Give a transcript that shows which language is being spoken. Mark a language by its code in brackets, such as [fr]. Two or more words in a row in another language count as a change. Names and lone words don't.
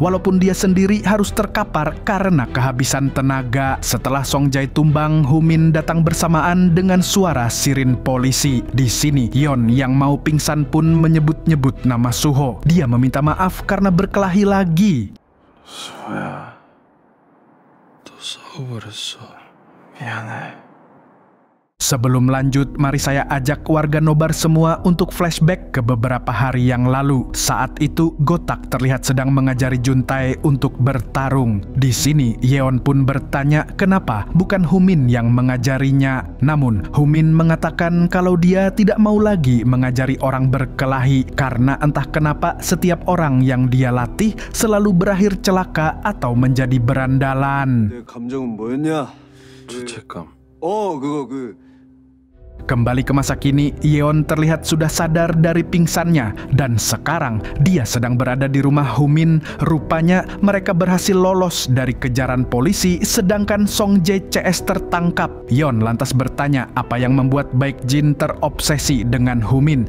[id] Walaupun dia sendiri harus terkapar karena kehabisan tenaga. Setelah Songjae tumbang, Humin datang bersamaan dengan suara sirin polisi. Di sini, Yeon yang mau pingsan pun menyebut-nyebut nama Suho. Dia meminta maaf karena berkelahi lagi. [ko] 수호야, 또 싸워버렸어. 미안해. [id] Sebelum lanjut, mari saya ajak warga nobar semua untuk flashback ke beberapa hari yang lalu. Saat itu, Gotak terlihat sedang mengajari Juntae untuk bertarung. Di sini, Yeon pun bertanya kenapa bukan Humin yang mengajarinya. Namun, Humin mengatakan kalau dia tidak mau lagi mengajari orang berkelahi karena entah kenapa setiap orang yang dia latih selalu berakhir celaka atau menjadi berandalan. [ko] 내 감정은 뭐였냐? 죄책감. 그거 [id] Kembali ke masa kini, Yeon terlihat sudah sadar dari pingsannya dan sekarang dia sedang berada di rumah Humin. Rupanya mereka berhasil lolos dari kejaran polisi sedangkan Song Jae CS tertangkap. Yeon lantas bertanya apa yang membuat Baekjin terobsesi dengan Humin.